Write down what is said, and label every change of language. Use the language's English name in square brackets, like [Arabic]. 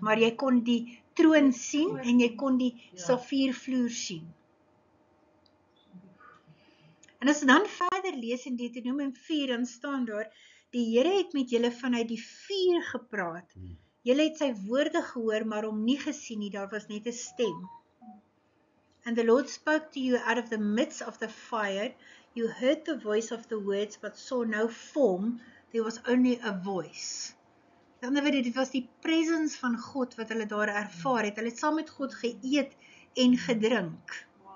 [Afrikaans] Maar jy kon die troon sien en jy kon die safiervloer sien. En as dan verder lees in Deuteronomium 4, dan staan daar, die Here het met julle vanuit die vuur gepraat. Julle het sy woorde gehoor, maar hom nie gesien nie, daar was net 'n stem. [English] And the Lord spoke to you out of the midst of the fire. You heard the voice of the words, but saw no form. There was only a voice. [Afrikaans] Dan weet jy, dit was die presence van God wat hulle daar ervaar het. Hulle het saam met God geëet en gedrink.